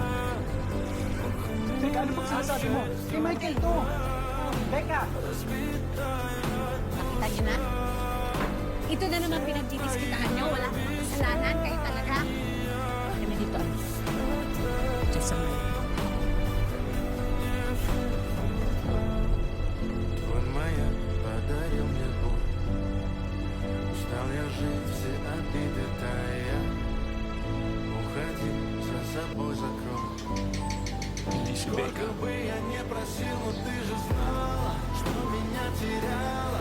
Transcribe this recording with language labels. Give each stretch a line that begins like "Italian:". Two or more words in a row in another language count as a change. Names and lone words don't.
Filipino: Teka, ano bang sinasabi mo? Si Michael to. Becca! Nakita niyo na? Ito na naman pinagdidiskitahan niyo. Wala akong kasalanan. Kayo talaga. Ano na dito? Diyan sa mga.
Russian: Он моя подарил мне боль. Устал я жить, все обиды тая. Уходи, за собой закрой. Сколько бы я не просил, но ты же знала, что меня теряла.